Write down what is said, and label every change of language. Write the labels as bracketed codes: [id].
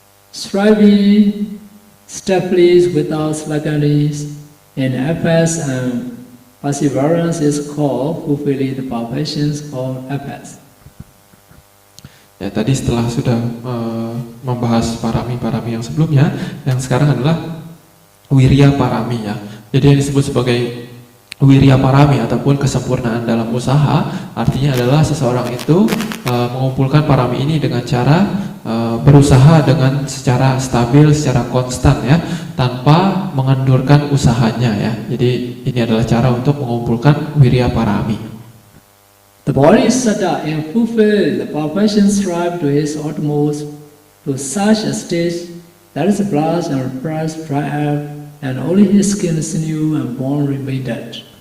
[en] Striving steadily without sluggishness in efforts and perseverance is called fulfilling the perfections of efforts. [id] Ya, tadi setelah sudah membahas parami-parami yang sebelumnya, yang sekarang adalah wirya parami, ya. Jadi yang disebut sebagai wirya parami ataupun kesempurnaan dalam usaha, artinya adalah seseorang itu mengumpulkan parami ini dengan cara berusaha dengan secara stabil, secara konstan, ya, tanpa mengendurkan usahanya, ya. Jadi ini adalah cara untuk mengumpulkan wirya parami. [en] The Bodhisatta, in fulfill the perfection, strive to his utmost to such a stage that his blood and flesh dry up, and only his skin, sinew, and bone remain dead.